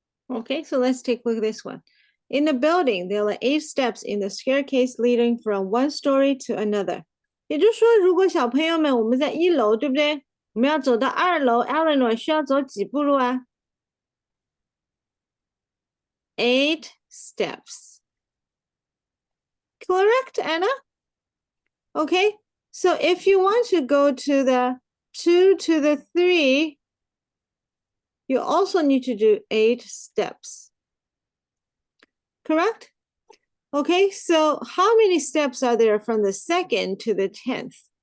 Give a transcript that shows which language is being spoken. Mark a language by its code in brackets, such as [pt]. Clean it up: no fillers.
[en] Okay, so let's take a look at this one. In the building, there are 8 steps in the staircase leading from one story to another. [zh] 也就是说，如果小朋友们我们在1楼，对不对？我们要走到2楼 ，Eleanor 需要走几步路啊？ [en] 8 steps. Correct, Anna? Okay, so if you want to go to the 2 to the 3, you also need to do 8 steps. Correct? Okay, so how many steps are there from the 2nd to the 10th?